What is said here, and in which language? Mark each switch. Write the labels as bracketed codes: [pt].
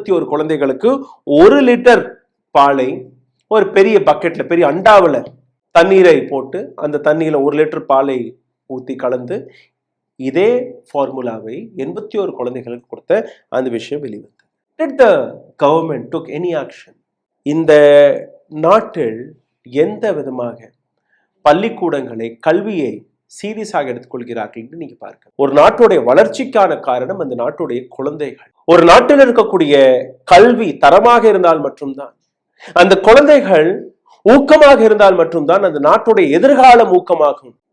[ta] குழந்தைகளுக்கு 1 லிட்டர் பாலை ஒரு பெரிய பக்கெட்ல, பெரிய அண்டாவில் தண்ணீரை போட்டு அந்த தண்ணீர்ல 1 லிட்டர் பாலை ஊத்தி கலந்து இதே ஃபார்முலாவை 81 குழந்தைகளுக்கு கொடுத்த அந்த விஷயம் வெளிவந்தது. [en] Did the government took any action? [ta] இந்த நாட்டில் எந்த விதமாக பள்ளிக்கூடங்களை, கல்வியை சீரியஸாக எடுத்துக்கொள்கிறார்கள் என்று நீங்க பார்க்க. ஒரு நாட்டுடைய வளர்ச்சிக்கான காரணம் அந்த நாட்டுடைய குழந்தைகள். ஒரு நாட்டில் இருக்கக்கூடிய கல்வி தரமாக இருந்தால் மட்டும்தான், அந்த குழந்தைகள் ஊக்கமாக இருந்தால் மட்டும்தான் அந்த நாட்டுடைய எதிர்காலம் ஊக்கமாகும்.